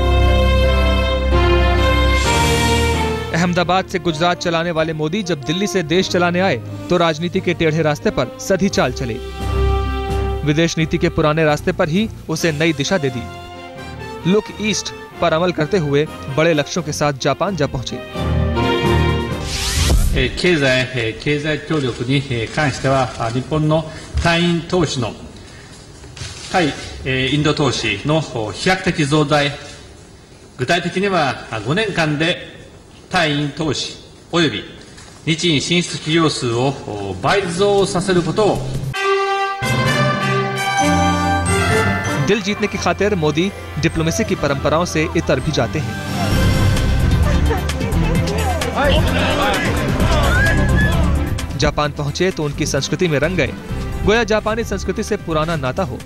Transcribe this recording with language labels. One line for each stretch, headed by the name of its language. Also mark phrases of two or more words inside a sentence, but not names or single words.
Hindi: अहमदाबाद से गुजरात चलाने वाले मोदी जब दिल्ली से देश चलाने आए तो राजनीति के टेढ़े रास्ते पर सधी चाल चले। विदेश नीति के पुराने रास्ते पर ही उसे नई दिशा दे दी। लुक ईस्ट पर अमल करते हुए बड़े लक्ष्यों के साथ जापान जा पहुंचे।
Japanese: 経済協力に関しては日本の対イン投資の対インド投資の飛躍的増大、具体的には5年間で対イン投資および日印進出企業数を倍増させることを
Hindi: दिल जीतने की खातिर मोदी डिप्लोमेसी की परंपराओं से इतर भी जाते हैं। जापान पहुंचे तो उनकी संस्कृति में रंग गए, गोया जापानी संस्कृति से पुराना नाता हो।